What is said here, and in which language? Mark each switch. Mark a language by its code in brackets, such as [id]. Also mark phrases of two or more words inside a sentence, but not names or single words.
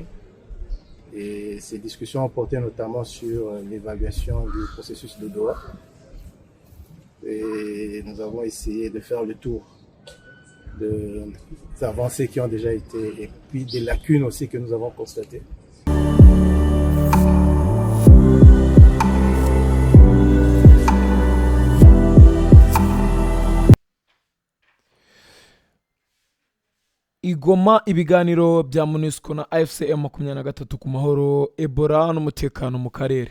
[fr] Et ces discussions ont porté notamment sur l'évaluation du processus de Doha. Et nous avons essayé de faire le tour des avancées qui ont déjà été et puis des lacunes aussi que nous avons constatées. [rw] Igoma ibiganiro bya MONUSCO na AFCM 23 ku mahoro, Ebola n'umutekano mu karere.